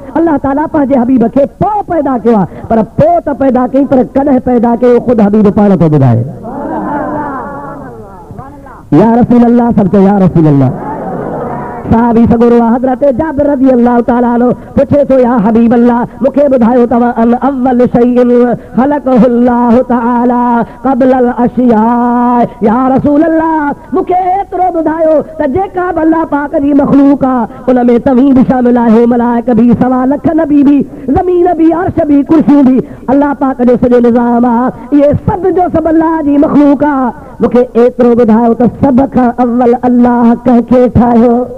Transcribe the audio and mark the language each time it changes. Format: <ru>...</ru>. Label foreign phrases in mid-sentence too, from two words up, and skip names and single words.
<ar>الله تعالى</ar> <sd>पंहिंजे हबीब खे पोइ पैदा कयो आहे, पर पोइ त पैदा कई, पर कॾहिं पैदा कयो ख़ुदि हबीब पाण थो ॿुधाए।</sd> <ar>يا رسول الله,</ar> <sd>सब चओ</sd> <ar>يا رسول الله.</ar> <sd>साहबी सगुरो हज़रत जाबिर</sd> <ar>رضي الله تعالى عنه</ar> <sd>पुछे थो</sd> <ar>يا حبيب الله,</ar> <sd>मूंखे ॿुधायो तव्हां</sd> <ar>عن أول شيء خلقه الله تعالى قبل الأشياء. يا رسول الله,</ar> <sd>मूंखे एतिरो ॿुधायो त जेका बि अल्लाह पाक जी मख़लूक आहे उन में तव्हीं बि शामिल आहियो, मलाइक बि, 1.25 लख नबी बि, ज़मीन बि, अर्श बि, कुर्सियूं बि, अल्लाह पाक जो सॼो निज़ाम आहे। इहे सभु जो सभु अल्लाह जी मख़लूक आहे। मूंखे एतिरो ॿुधायो त सभ खां अव्वल अल्लाह कंहिंखे ठाहियो?</sd>